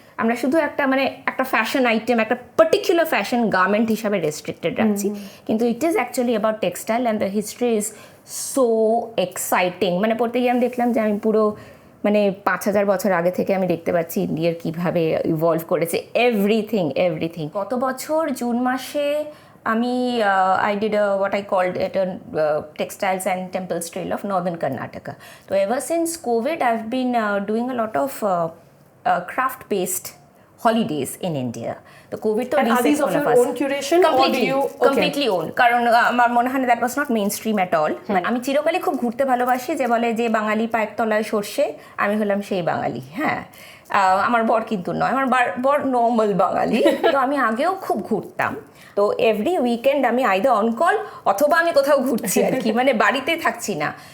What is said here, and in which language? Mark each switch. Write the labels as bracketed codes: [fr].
[bn] আমরা শুধু একটা মানে একটা ফ্যাশন আইটেম, একটা পার্টিকুলার ফ্যাশন গার্মেন্ট হিসাবে রেস্ট্রিক্টেড রাখছি, কিন্তু [en] It is actually about textile and the history is so exciting. [bn] মানে পড়তে গিয়ে আমি দেখলাম যে আমি পুরো মানে 5000 বছর আগে থেকে আমি দেখতে পাচ্ছি ইন্ডিয়ার কীভাবে ইভলভ করেছে, এভরিথিং। গত বছর জুন মাসে আমি [en] I did what I called it a textiles and temples trail of northern Karnataka. So ever since COVID, I've been doing a lot of craft-based holidays in India. The COVID to and are these of your own curation completely, or do you completely own? [bn] কারণ আমার মনে হয় [en] that was not mainstream at all. [bn] আমি চিরকালই খুব ঘুরতে ভালোবাসি, যে বলে যে বাঙালি পায়ের তলায় সর্ষে, আমি হলাম সেই বাঙালি। হ্যাঁ, আমার বর কিন্তু নয়, আমার বর নর্মাল বাঙালি। তো আমি আগেও খুব ঘুরতাম, তো [en] every weekend [bn] আমি [en] either on call [bn] অথবা আমি কোথাও ঘুরছি আর কি, মানে বাড়িতে থাকছি না।